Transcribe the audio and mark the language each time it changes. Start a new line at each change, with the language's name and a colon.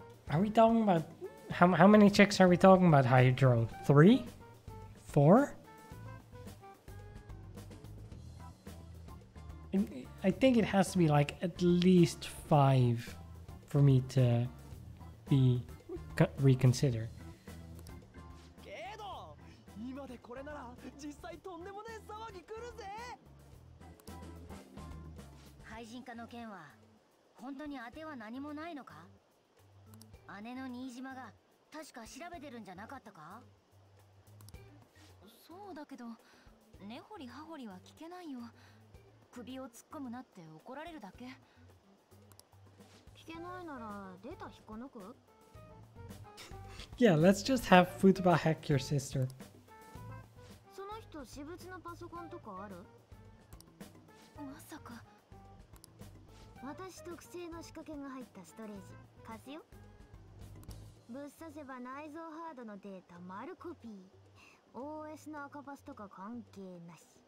English: Are we talking about... How many chicks are we talking about, Hydro? 3? 4? I think it has to be like at least 5 for me to be reconsider.
Japanese: けど今でこれなら実際とんでもねえ騒ぎ来るぜ。廃人化の件は本当に当ては何もないのか？姉の新島が確か調べてるんじゃなかったか？そうだけど、根掘り葉掘りは聞けないよ。首を突っ込むなって怒られるだけ。聞けないならデータ引っこ抜く？
English: Yeah, let's just have Futaba hack your sister.
Japanese: その人私物のパソコンとかある？まさか。私特製の仕掛けが入ったストレージ貸すよ。ぶっ刺せば内蔵ハードのデータ丸コピー。OS の赤パスとか関係なし。